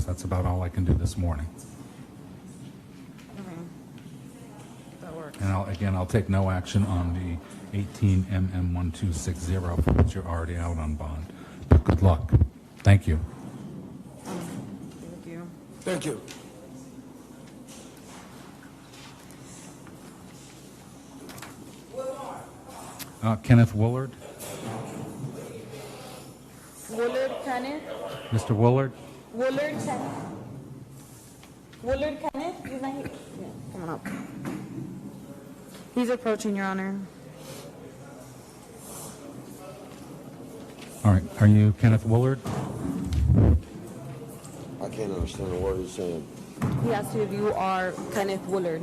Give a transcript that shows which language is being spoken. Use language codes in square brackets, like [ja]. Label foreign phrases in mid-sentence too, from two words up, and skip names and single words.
[en] That's about all I can do this morning. That works. And I'll take no action on the 18 MM 1260 for which you're already out on bond. But good luck. Thank you. Thank you. Thank you. Kenneth Woolard. Woolard Kenneth? Mr. Woolard. Woolard Kenneth? Woolard Kenneth? He's not here. Yeah, come on up. He's approaching, Your Honor. All right. Are you Kenneth Woolard? I can't understand a word he's saying. He asked you if you are Kenneth Woolard.